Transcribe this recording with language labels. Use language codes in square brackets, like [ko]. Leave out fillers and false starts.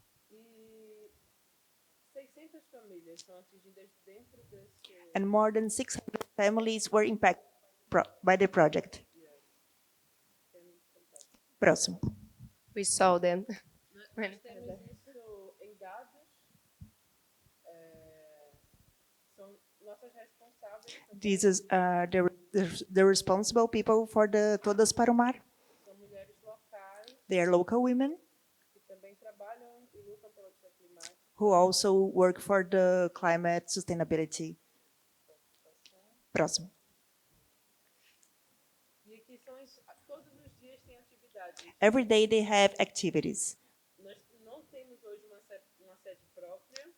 [pt] E 600 famílias são atingidas dentro desse. [en] And more than 600 families were impacted by the project. [pt] Próximo. [en] We saw them. [pt] Nós temos isso em dados. São nossas responsáveis. [en] These is the responsible people for the Todas para o Mar. [pt] São mulheres locais [en] They are local women [pt] que também trabalham e lutam pela luta climática. [en] who also work for the climate sustainability. [pt] Próximo. E aqui são todos os dias tem atividades. [en] Every day they have activities. [pt] Nós não temos hoje uma sede própria.